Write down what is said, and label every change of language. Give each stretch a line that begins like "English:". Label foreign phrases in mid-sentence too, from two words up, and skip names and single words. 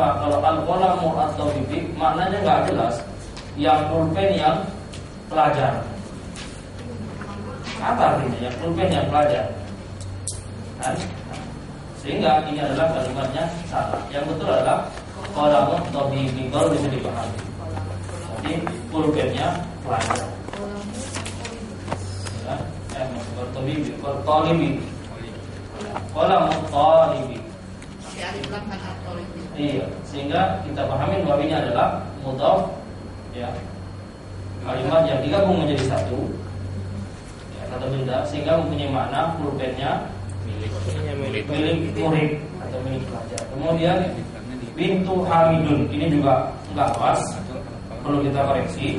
Indonesian: Kalau
Arabic: القلم الطبيب
Indonesian: maknanya nggak jelas. Yang pulpen yang pelajar. Apa artinya? Yang pulpen yang pelajar. Kan? Sehingga ini adalah kalimatnya salah. Yang betul adalah
Arabic: قلم الطبيب,
Indonesian: baru bisa dipahami. Jadi pulpennya pelajar.
Arabic: طبيب، طالب. قلم الطالب.
Indonesian: Iya, sehingga kita pahami bahwa ini adalah mudhaf ya. Kalimat yang digabung menjadi satu. Ya, kata benda sehingga mempunyai makna pulpennya milik murid atau milik pelajar. Kemudian bintu Hamidun, ini juga enggak pas, perlu kita koreksi.